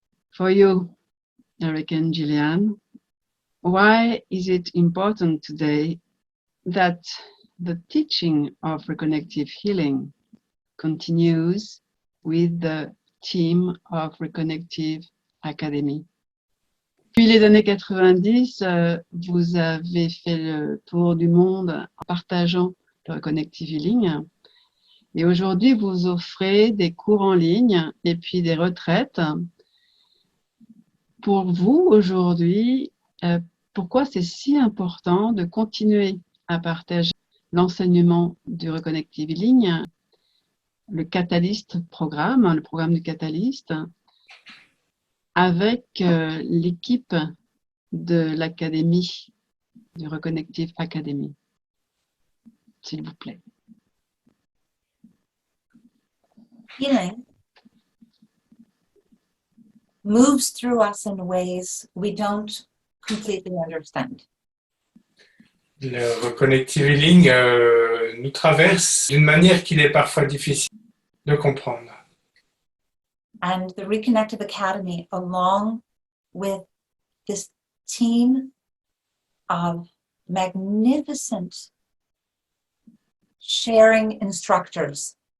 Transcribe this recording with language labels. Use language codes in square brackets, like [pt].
[en] For you, Eric and Gillian, why is it important today that the teaching of reconnective healing continues with the team of Reconnective Academy? [fr] Depuis les années 90, vous avez fait le tour du monde en partageant le Reconnective Healing. Et aujourd'hui, vous offrez des cours en ligne et puis des retraites. Pour vous, aujourd'hui, pourquoi c'est si important de continuer à partager l'enseignement du Reconnective Healing, le Catalyst programme, le programme du Catalyst, avec l'équipe de l'Académie, du Reconnective Academy, s'il vous plaît. [en] Healing moves through us in ways we don't completely understand. [fr] Le Reconnective Healing nous traverse d'une manière qu'il est parfois difficile de comprendre. [en] And the Reconnective Academy, along with this team of magnificent sharing instructors,